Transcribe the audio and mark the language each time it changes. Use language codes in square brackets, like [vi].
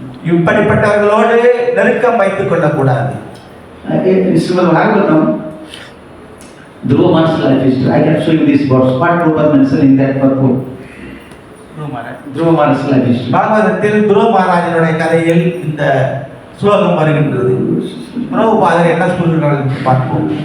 [ta] இப்படிப்பட்டவர்களோடு நெருக்கம் வைத்துக் கொள்ளக்கூடாது. [en] Srimad Bhagavatam, Dhruva Maharaj's life history. I can show you this verse. What Dhruva mentioned in that purport. Dhruva Maharaj's life history. [ta] பாகவதத்தில் துருவ மகாராஜனுடைய கதையில் இந்த ஸ்லோகம் வருகின்றது. பிரபுபாதர் என்ன சொல்கிறார்கள் என்று பார்ப்போம்.